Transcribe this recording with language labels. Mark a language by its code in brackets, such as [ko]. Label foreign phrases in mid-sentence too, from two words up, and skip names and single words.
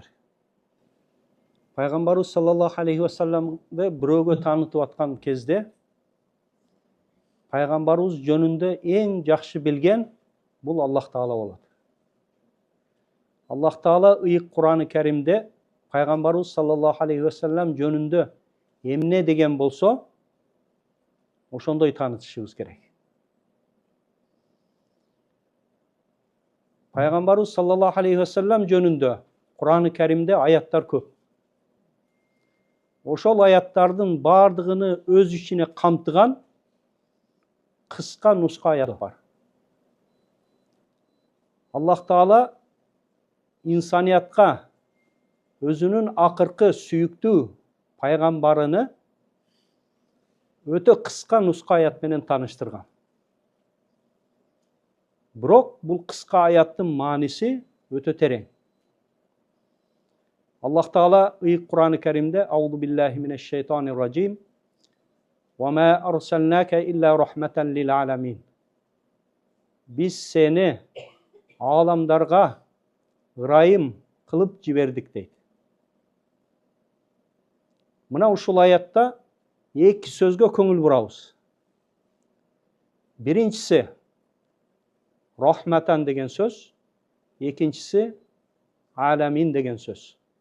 [ky] Пайгамбарыбыз [ar] صلى الله عليه وسلم [ky] бирөөгө таанытып аткан кезде пайгамбарыбыз жөнүндө эң жакшы билген бул Аллах Таала болот. Аллах Таала ыйык Кур'аны Каримде пайгамбарыбыз [ar] صلى الله عليه وسلم [ky] жөнүндө эмне деген болсо, ошондой таанытышыбыз керек. Пайгамбарыбыз [ar] صلى الله عليه وسلم [ky] жөнүндө Кур'аны Каримде аяттар көп. Ошол аяттардын бардыгыны өз ичине камтыган кыска нуска аят бар. Аллах Таала инсаниятка өзүнүн акыркы сүйүктүү пайгамбарыны өтө кыска нуска аят менен тааныштырган. Бирок бул кыска аяттын мааниси өтө терең. Аллах Таала ыйык Кур'аны Каримде [ar] أعوذ بالله من الشيطان الرجيم وما أرسلناك إلا رحمة للعالمين. [ky] Биз сени аламдарга ырайым кылып жибердик дейт. Мына ушул аятта эки сөзгө көңүл бурабыз. Биринчиси рахматан деген сөз, экинчиси аламин деген сөз.